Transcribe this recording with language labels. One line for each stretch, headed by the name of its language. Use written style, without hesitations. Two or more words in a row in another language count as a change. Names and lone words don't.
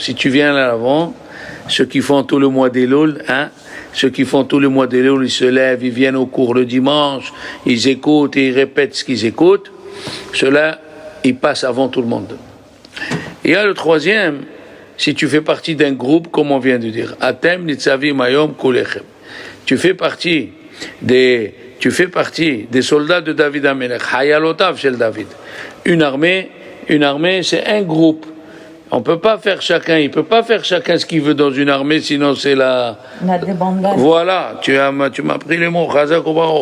French: Si tu viens à l'avant, ceux qui font tout le mois d'Elul, ceux qui font tout le mois d'Elul, ils se lèvent, ils viennent au cours le dimanche, ils écoutent et ils répètent ce qu'ils écoutent. Ceux-là, ils passent avant tout le monde. Il y a le troisième, si tu fais partie d'un groupe, comme on vient de dire,
Hebrew: אתם נצבים היום כולכם.
French: Tu fais partie des soldats de David Amelech,
Hebrew: חיילותיו של דוד.
French: Une armée, c'est un groupe. On peut pas faire chacun, il peut pas faire chacun ce qu'il veut dans une armée, sinon c'est la débandade. Voilà, tu m'as pris les mots, Chazak ou Baruch.